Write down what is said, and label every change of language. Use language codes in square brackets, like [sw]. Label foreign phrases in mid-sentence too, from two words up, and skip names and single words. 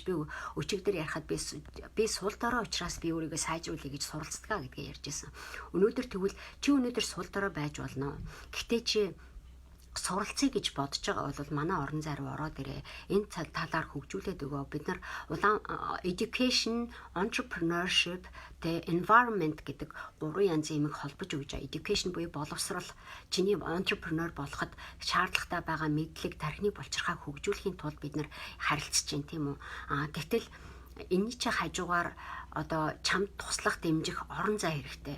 [mn] Би өчигдөр ярихад би сул дорой учраас би өөрийгөө сайжруулъя гэж суралцдаг гэдгээ ярьж байсан. Өнөөдөр тэгвэл чи өнөөдөр сул дорой байж болно. Гэхдээ чи суралцъя гэж бодож байгаа бол манай орон зай руу ороод ирээ. Энэ талаар хөгжүүлээд өгөө. Бид нар [en] education, entrepreneurship, the environment [mn] гэдэг 3 янзын юмыг холбож өгч байгаа. Education буюу боловсрал, чиний entrepreneur болоход шаардлагатай байгаа мэдлэг, тархины булчирхааг хөгжүүлэхийн тулд бид нар харилцаж байна, тийм үү? Гэтэл энэний чи хажуугаар одоо чамд туслах дэмжих орон зай хэрэгтэй.